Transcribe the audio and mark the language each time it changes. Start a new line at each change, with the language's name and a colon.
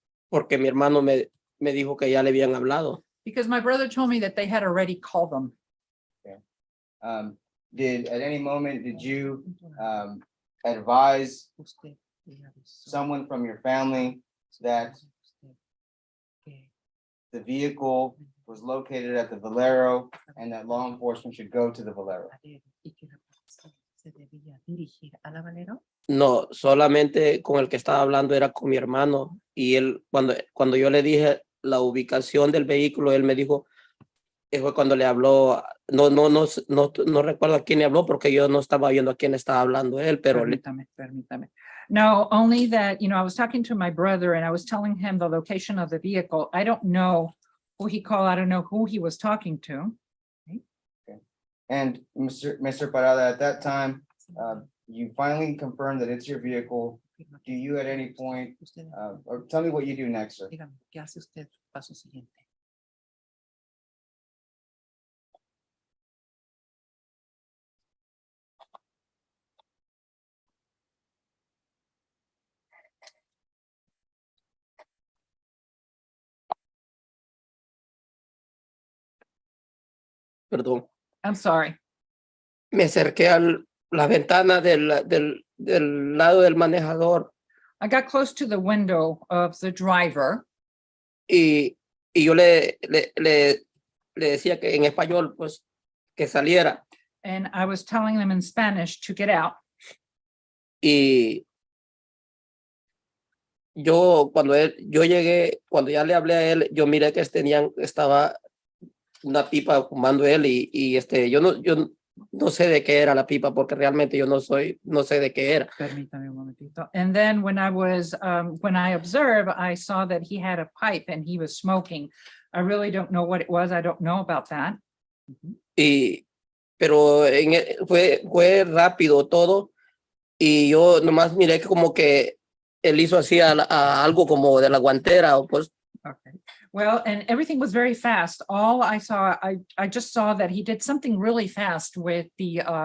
Spanish: Porque mi hermano me dijo que ya le habían hablado.
English: Because my brother told me that they had already called them. At any moment, did you advise
Spanish: Usted le avisó
English: someone from your family that
Spanish: usted que
English: the vehicle was located at the Valero and that law enforcement should go to the Valero?
Spanish: y que la policía se debía dirigir a la Valero? No, solamente con el que estaba hablando era con mi hermano y él, cuando yo le dije la ubicación del vehículo, él me dijo, fue cuando le habló, no recuerdo a quién le habló porque yo no estaba viendo a quién estaba hablando él, pero Permítame.
English: No, only that, I was talking to my brother and I was telling him the location of the vehicle. I don't know who he called. I don't know who he was talking to. And Mr. Parada, at that time, you finally confirmed that it's your vehicle. Do you at any point, or tell me what you do next, sir?
Spanish: Dígame, ¿qué hace usted paso siguiente? perdón,
English: I'm sorry.
Spanish: me acerqué a la ventana del lado del manejador
English: I got close to the window of the driver
Spanish: y yo le decía que en español, pues, que saliera.
English: and I was telling them in Spanish to get out.
Spanish: Y yo yo llegué, cuando ya le hablé a él, yo miré que estaba una pipa fumando él y yo no sé de qué era la pipa porque realmente yo no sé de qué era. Permítame un momentito.
English: And then when I observed, I saw that he had a pipe and he was smoking. I really don't know what it was. I don't know about that.
Spanish: Pero fue rápido todo y yo nomás miré que como que él hizo así a algo como de la guantera o pues.
English: Okay. Well, and everything was very fast. All I saw, I just saw that he did something really fast with the